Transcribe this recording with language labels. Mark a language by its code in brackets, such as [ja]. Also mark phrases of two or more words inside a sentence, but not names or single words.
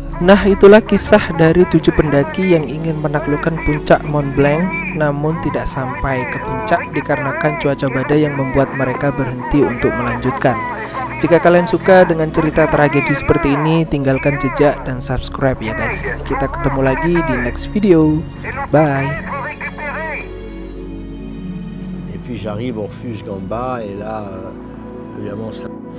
[id] Nah, itulah kisah dari 7 pendaki yang ingin menaklukkan puncak Mont Blanc namun tidak sampai ke puncak dikarenakan cuaca badai yang membuat mereka berhenti untuk melanjutkan. Jika kalian suka dengan cerita tragedi seperti ini, tinggalkan jejak dan subscribe ya guys. Kita ketemu lagi di [en] next video. [id] Bye. [fr] Et puis j'arrive au refuge Gamba et là, évidemment ça